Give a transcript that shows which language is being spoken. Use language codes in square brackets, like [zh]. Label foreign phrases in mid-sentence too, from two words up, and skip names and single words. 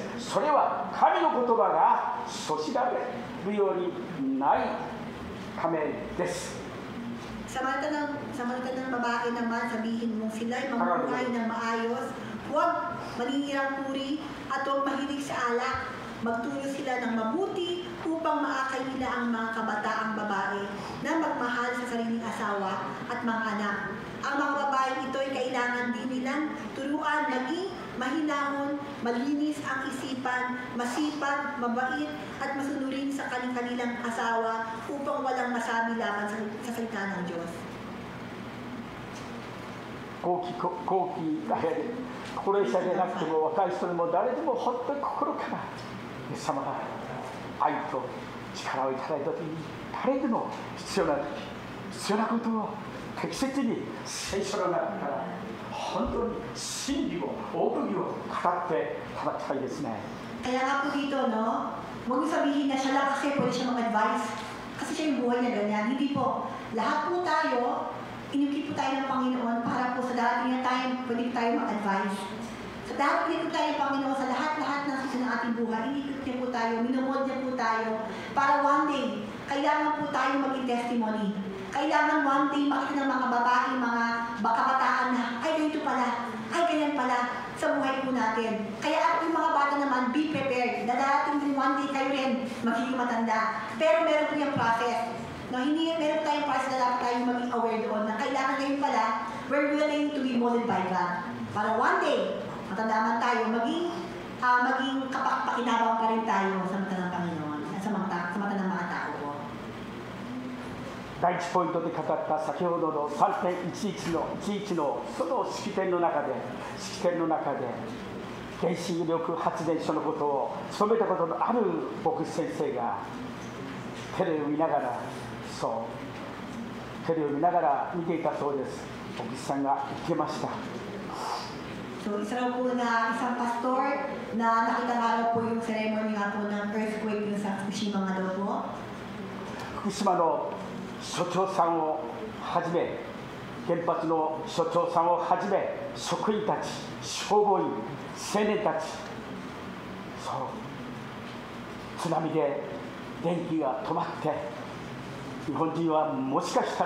[ja] それは神の言葉がそしられるようにないためです。 [tl] Samantalang babae naman, sabihin mong sila'y mamuhay ng maayos, huwag maninirang puri at huwag mahilig sa alak. Magtuloy sila ng mabuti upang maakay nila ang mga kabataang babae na magmahal sa sariling asawa at mga anak. Ang mga babae ito ay kailangan din nilang turuan maging mahinahon, malinis ang isipan, masipag, mabait at masunurin sa kanilang asawa upang walang masabi laban sa salita ng Diyos. [ja] 高貴高齢者でなくても若い人でも誰でも本当に心からイエス様が愛と力をいただいた時に、誰でも必要なことを適切に聖書の中から本当に真理を奥義を語っていただきたいですね。 [tl] Kaya nga po dito, no, huwag sabihin na siya lang kasi pwede siya mag-advise. Kasi siya yung buhay niya ganyan. Hindi po. Lahat po tayo, inukit po tayo ng Panginoon para po sa darating na time, pwede tayo mag-advise. Sa darating po tayo ng Panginoon sa lahat-lahat ng susunod ng ating buhay, inikot niya po tayo, minumod niya po tayo, para [en] one day, [tl] kailangan po tayo maging testimony. Kailangan [en] one day [tl] makita ng mga babae, mga kabataan na, ay ganito pala, ay ganyan pala sa buhay po natin. Kaya at yung mga bata naman, [en] be prepared. [tl] Dadating din [en] one day [tl] kayo rin magiging matanda. Pero meron po yung process. No, hindi meron tayong process na dapat tayong maging aware doon na kailangan ngayon pala, [en] we're willing to be molded by God. [tl] Para [en] one day, [tl] matanda man tayo, maging kapakinabang pa rin tayo sa mata ng Panginoon at sa mata ng mga tao po. [ja] 第1ポイントで語った先ほどの 3.11 のその式典の中で原子力発電所のことを務めたことのある牧師先生がテレビを見ながら見ていたそうです。牧師さんが言ってました。 [tl] So, isa raw po na isang pastor na nakita nga raw po yung ceremony nga po ng earthquake yung sa Fukushima nga daw po. [ja] 福島の所長さんをはじめ、原発の所長さんをはじめ、職員たち、消防員、青年たち、津波で電気が止まって、日本人はもしかした